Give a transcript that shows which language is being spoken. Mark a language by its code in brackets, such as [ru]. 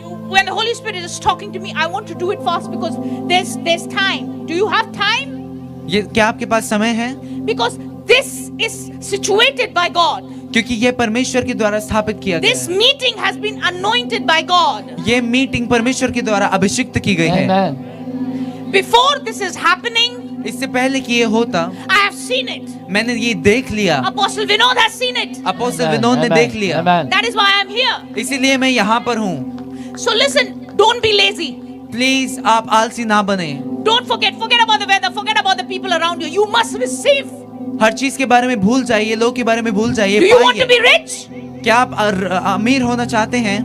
[en] When the Holy Spirit is talking to me, I want to do it fast because there's time. Do you have time? [hi] ये क्या आपके पास समय है? [en] Because this is situated by God. [hi] क्योंकि ये परमेश्वर के द्वारा स्थापित किया गया [en] This [hi] है। [en] meeting has been anointed by God. [hi] ये मीटिंग परमेश्वर के द्वारा अभिषिक्त की गई है। [en] Amen. Before this is happening, [hi] इससे पहले कि ये होता, [en] I have seen it. [hi] मैंने ये देख लिया। [en] Apostle Vinod has seen it. [hi] अपोस्तल [en] Amen. [hi] Vinod ने [en] Amen. [hi] देख लिया। [en] Amen. That is why I am here. [hi] इसीलिए मैं यहाँ पर हूँ। [en] So listen, don't be lazy. [hi] Please आप आलसी ना बने। [en] Don't forget about the weather, forget about the people around you. You must receive. [hi] हर चीज के बारे में भूल जाइए, लोग के बारे में भूल जाइए। [en] Do you want to be [hi] पाइए। [en] rich? [hi] क्या आप अमीर होना चाहते हैं?